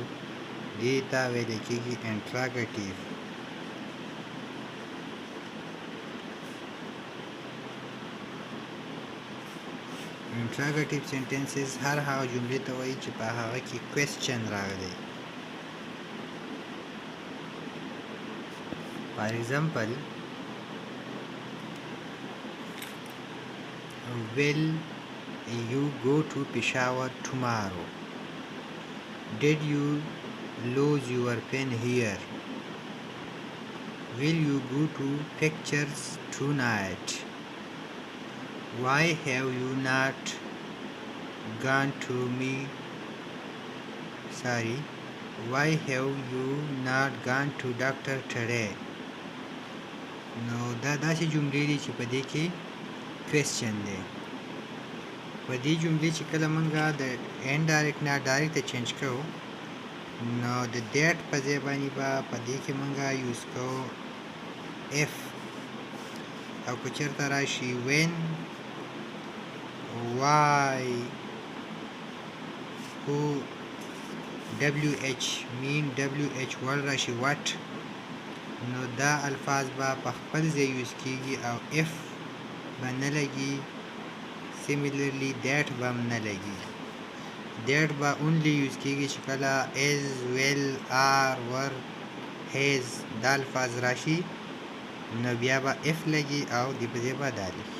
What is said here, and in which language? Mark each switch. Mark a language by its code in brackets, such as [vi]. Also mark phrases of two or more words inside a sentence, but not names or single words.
[ps] دې ته ویل کېږي انټراګیټیو. [en] interrogative sentences [ps] هر هغه جملې ته وایي چې په هغه کې کوېسچن راغلی. [en] for example will you go to Peshawar tomorrow? Did you lose your pen here? Will you go to pictures tonight? Why have you not gone to me? Why have you not gone to doctor today? [ps] نو دا داسې جملې دي چې په دې کې کوېسچن دی. په دې جملې چې کله مونږه د انډایرکټ نه ډایرکټ ته چینج کوو نو د دیټ په ځای باندې به په دې کې مونږه یوز کوو اف. او که چېرته راشي [en] when, why, who, wh mean, wh [ps] ول راشي what، نو دا الفاظ به په خپل ځای یوز کېږي او اف به نه لګي. [en] similarly that [ps] به هم نه لګي. دیټ به اونلی یوز کېږي چې کله [en] is, will, are, were, has [ps] دا الفاظ راشي نو بیا به اف لګي او د په ځای به دا لګي.